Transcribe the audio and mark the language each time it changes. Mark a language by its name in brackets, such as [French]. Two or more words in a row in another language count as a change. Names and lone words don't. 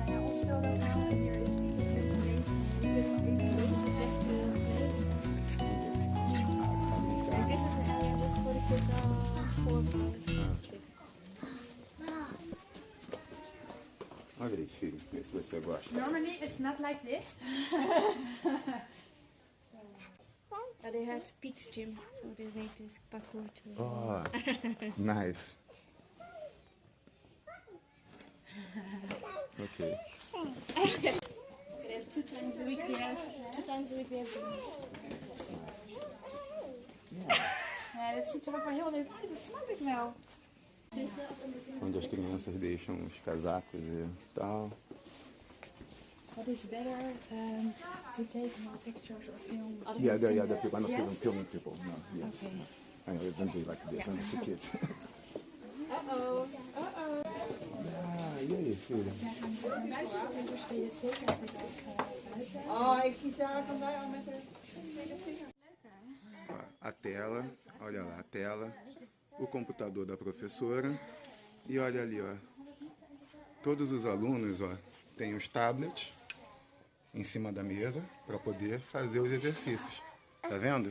[Portuguese] Olha aí, filho, vê se você gosta. [English] Normally it's not like this. They had Pete's gym, so they made this parkour too. Oh, nice. Okay. They have 2 times a week. We have 2 times a week. We have [Dutch] ja, dat ziet er ook wel heel leuk uit. Dat snap ik wel. [Portuguese] Onde as crianças deixam os casacos e tal. [English] What is better to take more pictures or film? The people, I'm not filming people. No, yes. Okay. I know it don't be like this when it's a kid. Uh-oh. [Portuguese] E aí, filho? [Dutch] Oh, ik zie daar van mij al met de vinger. [Portuguese] A tela, olha lá, a tela, o computador da professora e olha ali, ó. Todos os alunos, ó, têm os tablets em cima da mesa para poder fazer os exercícios. Tá vendo?